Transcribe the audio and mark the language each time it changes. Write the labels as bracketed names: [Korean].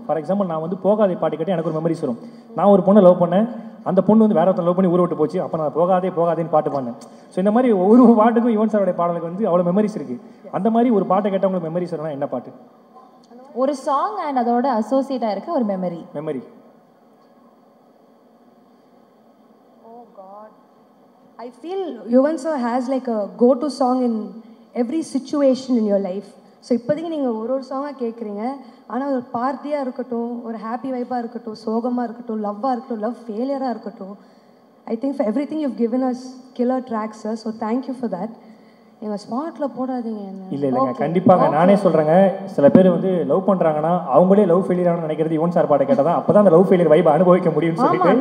[Tamil] For example நான் வந்து போகாதே பாட்டு கேட்டு எனக்கு ஒரு மெமரிஸ் வரும். நான் ஒரு பொண்ணை லவ் பண்ணேன், அந்த பொண்ணு வந்து வேற ஒருத்தன் லவ் பண்ணி ஊரை விட்டு போச்சு, அப்போ நான் போகாதேன்னு பாட்டு பாடினேன். ஸோ இந்த மாதிரி ஒவ்வொரு பாட்டுக்கும் யுவன் சாரோடைய பாடலுக்கு வந்து அவ்வளோ மெமரிஸ் இருக்குது. அந்த மாதிரி ஒரு பாட்டை கேட்டால் உங்களுக்கு மெமரிஸ் வரும்னா என்ன பாட்டு? ஒரு சாங் அண்ட் அதோட அசோசியேட்டா இருக்க ஒரு memory. [English] Oh God, I feel Yuvan sir has like a go-to song in every situation in your life. [Tamil] So இப்போதைக்கு நீங்கள் ஒரு சாங்காக கேட்குறீங்க, ஆனால் ஒரு பார்ட்டியாக இருக்கட்டும், ஒரு ஹாப்பி வைப்பாக இருக்கட்டும், சோகமாக இருக்கட்டும், லவ்வாக இருக்கட்டும், லவ் ஃபெயிலியராக இருக்கட்டும், [English] I think for everything you've given us killer tracks [Tamil] sir. [English] So thank you for that. [Tamil] எங்கள் ஸ்பாட்டில் போடாதீங்க என்ன. இல்லை இல்லைங்க கண்டிப்பாங்க நானே சொல்கிறேங்க. சில பேர் வந்து லவ் பண்ணுறாங்கன்னா அவங்களே லவ் ஃபெயிலியர் ஆகணும்னு நினைக்கிறது யுவன் சார் பாட்டை கேட்டால் தான் அப்போ தான் அந்த லவ் ஃபெயிலியர் வைப் அனுபவிக்க முடியும்னு சொல்லிட்டு